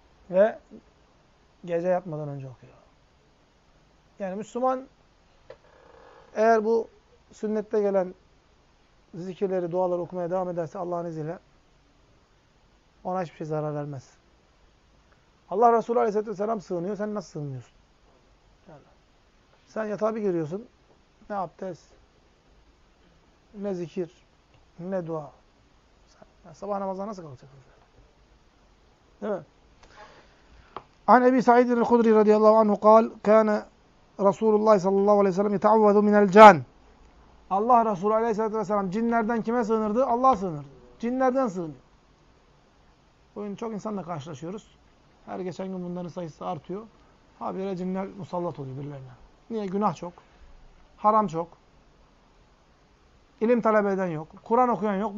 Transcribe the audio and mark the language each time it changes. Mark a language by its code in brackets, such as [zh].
[tr] Ve gece yatmadan önce okuyor. Yani Müslüman eğer bu sünnette gelen zikirleri, duaları okumaya devam ederse Allah'ın izniyle ona hiçbir şey zarar vermez. Allah Resulü Aleyhisselatü Vesselam sığınıyor. Sen nasıl sığınıyorsun? Sen yatağa bir giriyorsun. Ne abdest, ne zikir, ne dua. Sen sabah namazına nasıl kalkacaksın? Değil mi? [ar] An Ebi Sa'id el-Hudri radıyallahu anhu قال كان رسول الله صلى الله عليه وسلم يتعوذ من الجن. [tr] Allah Resulü Aleyhissalatu Vesselam cinlerden kime sığınırdı? Allah'a sığınırdı. Cinlerden sığınıyor. Bugün çok insanla karşılaşıyoruz. Her geçen gün bunların sayısı artıyor. Habire cinler musallat oluyor birilerine. Niye? Günah çok. Haram çok. İlim talep eden yok. Kur'an okuyan yok.